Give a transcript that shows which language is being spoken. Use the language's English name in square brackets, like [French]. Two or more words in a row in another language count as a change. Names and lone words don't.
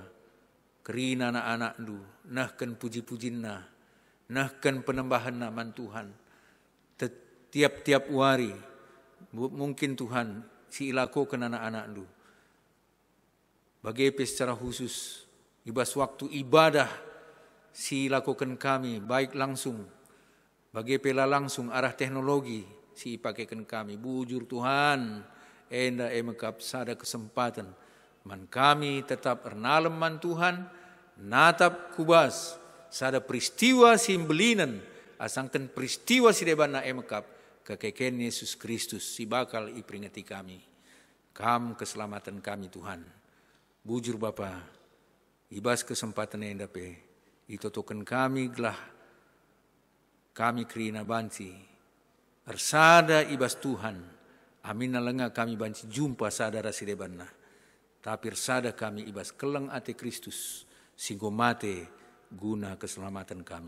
[Batak Karo] Kerina anak-anak du. Nahkan puji-pujinna. Nahkan penambahan man Tuhan. Tiap-tiap wari. Mungkin Tuhan si ilakokan anak-anak du. Bagepe [Indonesian] secara khusus, [Batak Karo] ibas waktu ibadah si lakukan kami, baik langsung, bagepe [Indonesian] langsung arah teknologi [Batak Karo] si ipakaikan kami. Bujur Tuhan, enda emekap sada kesempatan, man kami tetap ernalem man Tuhan, natap kubas, sada peristiwa simbelinan, asangkan peristiwa si debana emekap, kekeken Yesus Kristus si bakal iperingati kami. Kam keselamatan kami Tuhan. Bujur Bapa, ibas kesempatan [Indonesian] yang dapat, [Batak Karo] itotokan kami gelah, kami kerina banci, ersada ibas Tuhan, amin nalenga kami banci jumpa sadara sidebanna, tapi ersada kami ibas keleng ate Kristus, singgo mate guna keselamatan kami.